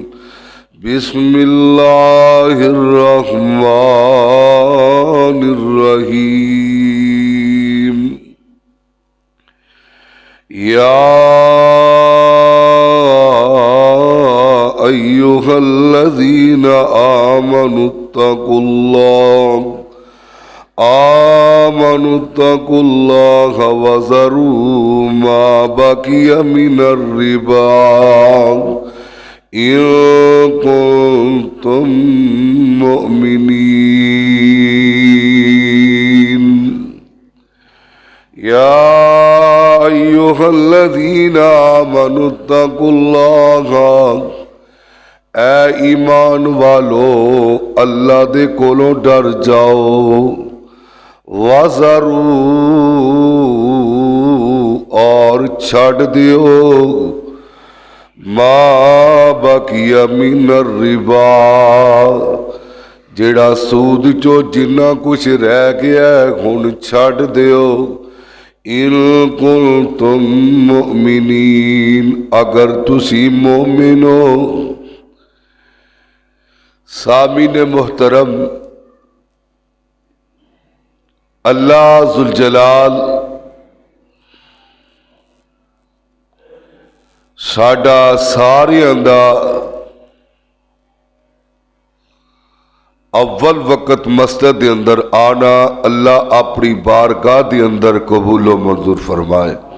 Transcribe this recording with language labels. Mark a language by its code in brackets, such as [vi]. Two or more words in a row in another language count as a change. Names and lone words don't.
[ar] بسم الله الرحمن الرحيم. يا أيها الذين آمنوا اتقوا الله وذروا ما بقي من الربا إن كنتم مؤمنين. يا أيها الذين آمنوا اتقوا الله, [pa] ਐ ਈਮਾਨ ਵਾਲੋ ਅੱਲਾਹ ਦੇ ਕੋਲੋਂ ਡਰ ਜਾਓ। [ar] وذروا [pa] ਔਰ ਛੱਡ ਦਿਓ [ar] ما بقي من الربا, [pa] ਜਿਹੜਾ ਸੂਦ 'ਚੋਂ ਜਿੰਨਾ ਕੁਝ ਰਹਿ ਗਿਆ ਹੁਣ ਛੱਡ ਦਿਓ। [ar] إن كنتم مؤمنين, [pa] ਅਗਰ ਤੁਸੀਂ ਮੋਮਿਨ ਹੋ। ਸਾਮਈਨ ਮੋਹਤਰਮ, ਅੱਲਾਹ ਜ਼ੁਲ ਜਲਾਲ ਸਾਡਾ ਸਾਰਿਆਂ ਦਾ ਅੱਵਲ ਵਕ਼ਤ ਮਸਜਿਦ ਦੇ ਅੰਦਰ ਆਉਣਾ ਅੱਲਾਹ ਆਪਣੀ ਬਾਰਗਾਹ ਦੇ ਅੰਦਰ ਕਬੂਲੋ ਮਨਜ਼ੂਰ ਫ਼ਰਮਾਏ।